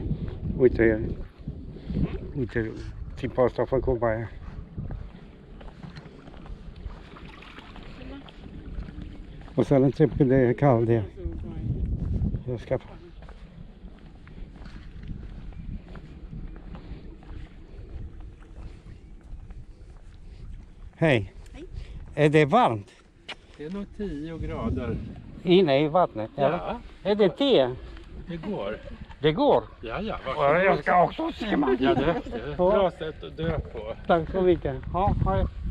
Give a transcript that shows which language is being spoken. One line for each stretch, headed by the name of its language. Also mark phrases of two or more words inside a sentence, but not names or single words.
Romanian: Uite, uite, tipul ăsta a făcut baia. O să-l întreb cât de cald e. Eu scap.
Swedish: Hej, är det varmt Det är nog 10 grader. inne i vattnet? Eller? Ja, Är det te? det går. Det går? Ja, ja, Ja, varsågod. jag ska också simma. Ja, det är ett bra sätt att dö på. Tack så mycket. Ja,
Romanian: hai.